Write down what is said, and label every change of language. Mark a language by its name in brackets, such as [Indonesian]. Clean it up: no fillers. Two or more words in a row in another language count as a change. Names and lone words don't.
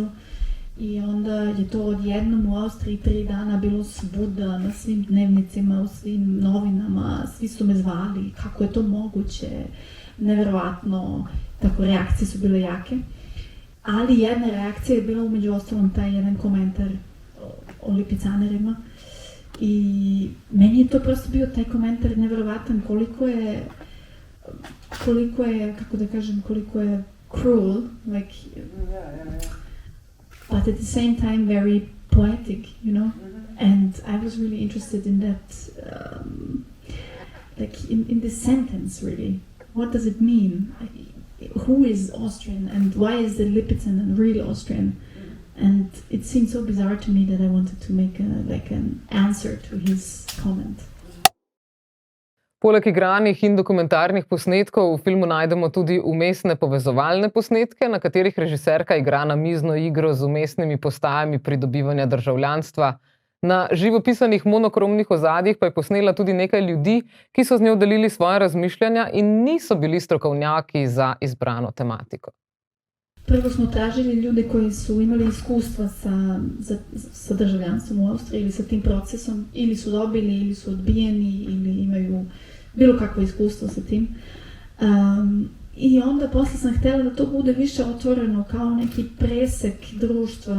[Bosnian] I onda je to odjednom u Austriji 3 dana bilo svuda, na svim dnevnicima, u svim novinama, svi su me zvali, kako je to moguće, neverovatno, tako reakcije su bile jake. Ali jedna reakcija je bila umeđu ostalom taj jedan komentar o lipicanerima. I meni je to prosto bio taj komentar neverovatan koliko je, kako da kažem, koliko je [English] cruel, like, but at the same time very poetic, you know? And I was really interested in that, like in this sentence really. What does it mean? Who is Austrian and why is the Lipizzaner real Austrian? And it seemed so bizarre to me that I wanted to make an answer to his comment. [Slovenian] Poleg igranih in dokumentarnih posnetkov v filmu najdemo tudi vmesne povezovalne posnetke, na katerih režiserka igra namizno igro z vmesnimi postajami pridobivanja državljanstva. Na živopisanih monokromnih ozadjih pa je posnela tudi nekaj ljudi, ki so z njo delili svoje razmišljanja in niso bili strokovnjaki za izbrano tematiko. [Bosnian] Prvo smo tražili ljude koji su imali iskustva sa državljanstvom u Austriji ili sa tim procesom, ili su dobili, ili su odbijeni, ili imaju bilo kakvo iskustvo sa tim. I onda posle sam htjela da to bude više otvoreno kao neki presek društva.